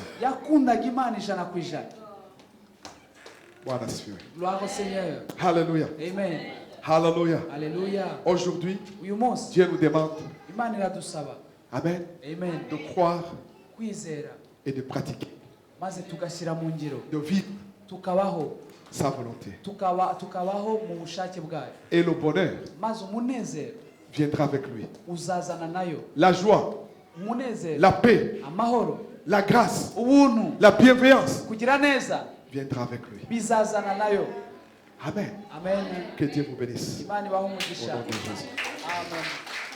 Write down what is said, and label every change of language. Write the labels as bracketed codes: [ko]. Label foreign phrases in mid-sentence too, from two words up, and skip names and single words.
[rw] yakundaga Imana 100%. [sw] Bwana asifiwe. [fr] Gloire au Seigneur. Alléluia. Amen. Alléluia. Alléluia. Aujourd'hui, [rw] Uyu munsi [fr] Dieu nous demande, [rw] Imana iradusaba, Amen, amen, [fr] de croire [rw] kwizera [fr] et de pratiquer, [rw] maze tugashyira mu ngiro, [fr] de vivre [rw] tukabaho [fr] sa volonté. [rw] tukabaho mu bushake bwayo, [fr] Et le bonheur [rw] maze umunezero [fr] viendra avec lui. [rw] uzazana nayo. [fr] La joie, [rw] Umunezero, [fr] la paix, [rw] amahoro, [fr] la grâce, [rw] ubuntu, [fr] la bienveillance [rw] kugira neza [fr] viendra avec lui. [rw] bizazana nayo. Amen. Amen. [fr] Que Dieu vous bénisse. [rw] Imana ibahe [fr] Au [rw] umugisha. [fr] nom de Jésus. Amen.